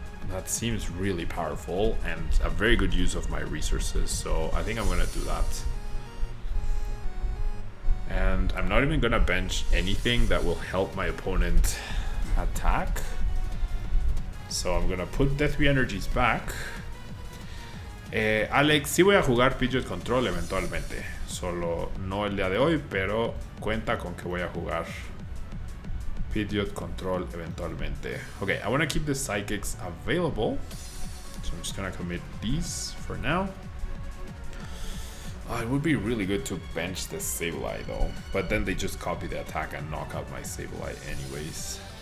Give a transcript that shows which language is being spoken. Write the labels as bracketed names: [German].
[English] That seems really powerful and a very good use of my resources, so I think I'm gonna do that. And I'm not even gonna bench anything that will help my opponent attack. So I'm gonna put the 3 energies back. [Spanish] Alex, sí voy a jugar Pidgeot Control eventualmente. Solo no el día de hoy, pero cuenta con que voy a jugar Pidgeot Control eventualmente. [English] Okay, I want to keep the Psychics available, so I'm just gonna commit these for now. It would be really good to bench the Sableye though, but then they just copy the attack and knock out my Sableye anyways.